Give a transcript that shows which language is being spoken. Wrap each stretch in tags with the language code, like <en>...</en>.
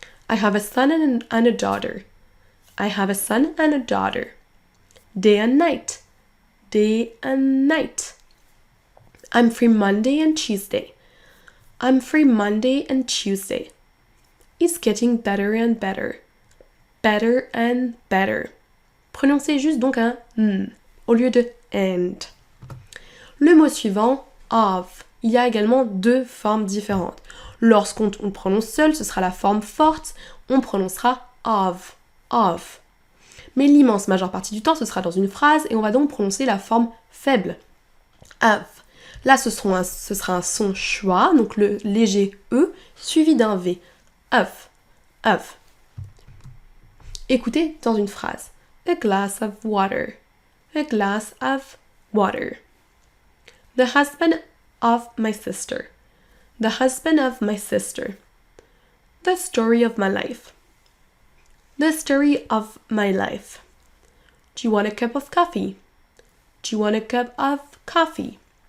<en>I have a son and a daughter. I have a son and a daughter. Day and night. Day and night. I'm free Monday and Tuesday. I'm free Monday and Tuesday. It's getting better and better. Better and better.</en> <fr>Prononcez juste donc un n au lieu de and. Le mot suivant, of. Il y a également deux formes différentes. Lorsqu'on le prononce seul, ce sera la forme forte. On prononcera of. Of. Mais l'immense majeure partie du temps, ce sera dans une phrase et on va donc prononcer la forme faible. Of. Là, ce sera un son schwa, donc le léger E, suivi d'un V. Of. Of. Écoutez dans une phrase.</fr> <en>A glass of water. A glass of water. The husband of my sister. The husband of my sister. The story of my life. The story of my life. Do you want a cup of coffee? Do you want a cup of coffee?</en>